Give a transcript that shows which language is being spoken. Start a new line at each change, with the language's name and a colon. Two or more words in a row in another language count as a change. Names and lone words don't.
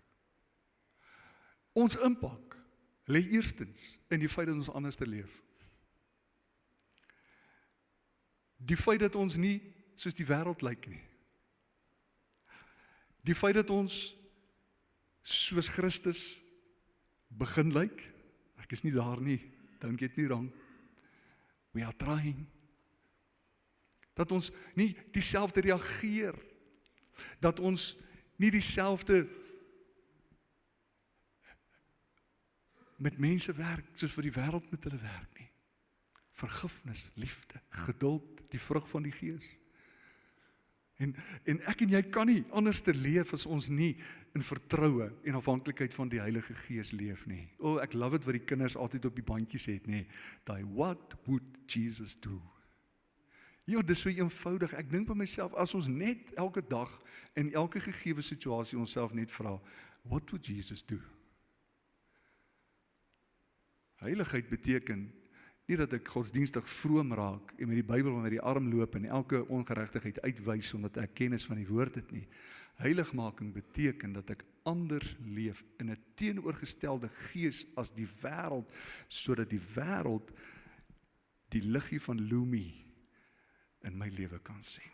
Afrikaans: Ons impak lê eerstens in die feit dat ons anders te leef. Die feit dat ons nie soos die wêreld lyk nie. Die feit dat ons soos Christus begin lyk, ek is nie daar nie,
English: don't get me wrong, we are trying,
Afrikaans: dat ons nie dieselfde reageer, dat ons nie dieselfde met mense werk, soos vir die wêreld met hulle werk nie. Vergifnis, liefde, geduld, die vrug van die Gees. En ek en jy kan nie anders te leef as ons nie in vertroue en afhanklikheid van die Heilige Gees leef nie. Ek
English: love it
Afrikaans: wat die kinders altyd op die bandjies het, nê. Daai,
English: what would Jesus do?
Afrikaans: Ja, dis so eenvoudig. Ek dink by myself, as ons net elke dag in elke gegeewe situasie onsself net vra,
English: what would Jesus do?
Afrikaans: Heiligheid beteken nie dat ek godsdienstig vroom raak en met die Bybel onder die arm loop en elke ongeregtigheid uitwys omdat ek kennis van die woord het nie. Heiligmaking beteken dat ek anders leef in 'n teenoorgestelde gees as die wêreld, sodat die wêreld die liggie van Lumi in my lewe kan sien.